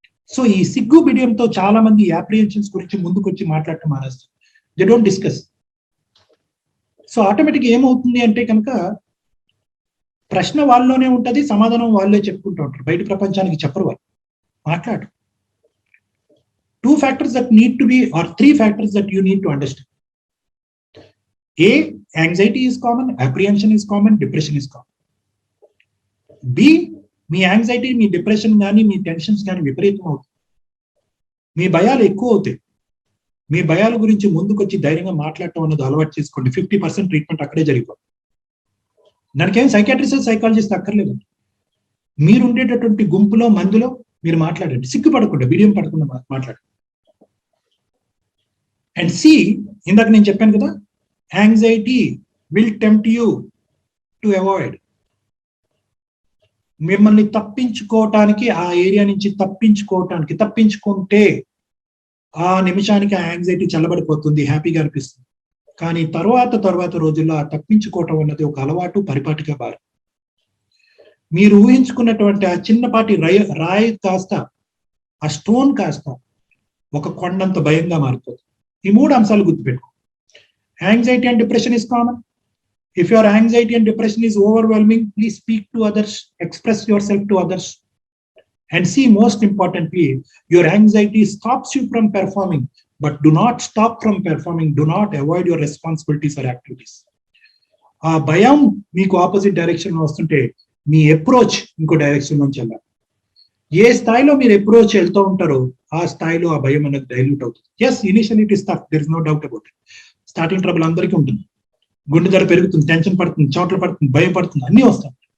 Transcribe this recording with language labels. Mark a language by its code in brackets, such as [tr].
[te] So ఈ సిగ్గు బిడియంతో చాలా మంది అప్రిహెన్షన్స్ గురించి ముందుకు వచ్చి మాట్లాడటం మానేస్తారు. [en] They don't discuss. [te] So automatic ఏమవుతుంది అంటే కనుక ప్రశ్న వాళ్ళలోనే ఉంటుంది, సమాధానం వాళ్ళే చెప్పుకుంటూ ఉంటారు, బయట ప్రపంచానికి చెప్పరు, వాళ్ళు మాట్లాడు. [en] 2 factors that need to be, or 3 factors that you need to understand. A, anxiety is common, apprehension is common, depression is common. [te] B, మీ anxiety, మీ depression కానీ మీ టెన్షన్స్ కానీ విపరీతం అవుతుంది, మీ భయాలు ఎక్కువ అవుతాయి. మీ భయాల గురించి ముందుకు వచ్చి ధైర్యంగా మాట్లాడటం అన్నది అలవాటు చేసుకోండి. 50% ట్రీట్మెంట్ అక్కడే జరిగిపోతుంది. దానికేం సైకాట్రిస్ట్ సైకాలజిస్ట్ అక్కర్లేదు. మీరు ఉండేటటువంటి గుంపులో మందిలో మీరు మాట్లాడండి, సిగ్గుపడకుండా, బిడియం పడకుండా మాట్లాడండి. అండ్ సి, ఇందాక నేను చెప్పాను కదా, [en] Anxiety will tempt you to avoid. [te] మిమ్మల్ని తప్పించుకోవటానికి, ఆ ఏరియా నుంచి తప్పించుకుంటే ఆ నిమిషానికి ఆ యాంగ్జైటీ చల్లబడిపోతుంది, హ్యాపీగా అనిపిస్తుంది. కానీ తర్వాత రోజుల్లో ఆ తప్పించుకోవటం అన్నది ఒక అలవాటు, పరిపాటిగా మారి మీరు ఊహించుకున్నటువంటి ఆ చిన్నపాటి రాయి కాస్త, ఆ స్టోన్ కాస్త ఒక కొండంత భయంగా మారిపోతుంది. ఈ 3 అంశాలు గుర్తుపెట్టుకో. [en] Anxiety and depression is common. If your anxiety and depression is overwhelming, please speak to others, express yourself to others. And see, most importantly, your anxiety stops you from performing, but do not stop from performing. Do not avoid your responsibilities or activities. [te] ఆ భయం మీకు opposite direction వస్తుంటే మీ approach ఇంకో direction నుంచి వెళ్ళాలి. ఏ స్థాయిలో మీరు approach వెళ్తూ ఉంటారో ఆ స్థాయిలో ఆ భయం అనేది డైల్యూట్ అవుతుంది. Yes, [en] Initial it is tough, there is no doubt about it. [te] Starting trouble అందరికీ ఉంటుంది, గుండె ధర పెరుగుతుంది, టెన్షన్ పడుతుంది, చోట్ల పడుతుంది, భయం పడుతుంది, అన్నీ వస్తాయి.